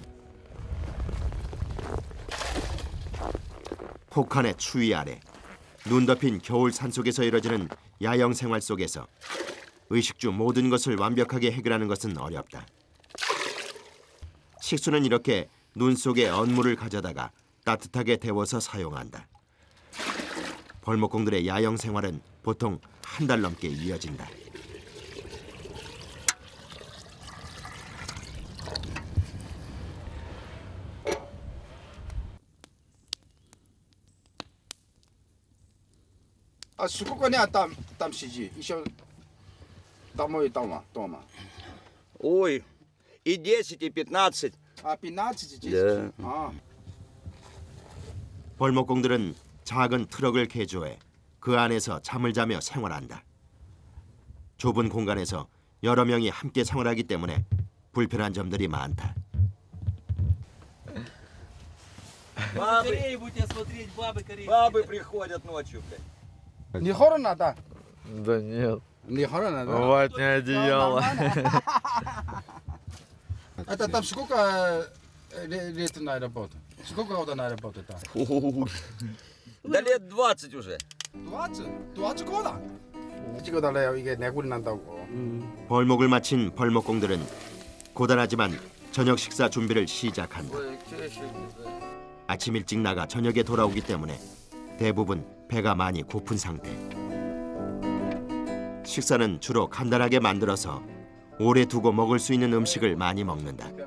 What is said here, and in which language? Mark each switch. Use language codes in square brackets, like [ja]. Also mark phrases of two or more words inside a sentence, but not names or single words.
[ko] 혹한의 추위 아래 눈 덮인 겨울 산속에서 이뤄지는 야영 생활 속에서 의식주 모든 것을 완벽하게 해결하는 것은 어렵다. 식수는 이렇게 눈 속에 언물을 가져다가 따뜻하게 데워서 사용한다. 벌목공들의 야영 생활은 보통 한 달 넘게 이어진다. [ru] А сколько дня там сиди? Еще домой дома. Ой, и 10, и 15. А 15, 10? Да. А. [ko] 벌목공들은 작은 트럭을 개조해 그 안에서 잠을 자며 생활한다. 좁은 공간에서 여러 명이 함께 생활하기 때문에 불편한 점들이 많다. [ru] Бабы приходят ночью, блядь. Не холодно, да? Да нет, Не холодно, да? ватное одеяло. Это там сколько лет на работу? Сколько года на работу там? Да лет 20 уже. 20? 20 года? [ko] 찍어달래요. 이게 내구리 난다고. 벌목을 마친 벌목공들은 고단하지만 저녁 식사 준비를 시작한다. 아침 일찍 나가 저녁에 돌아오기 때문에 대부분 배가 많이 고픈 상태. 식사는 주로 간단하게 만들어서 오래 두고 먹을 수 있는 음식을 많이 먹는다.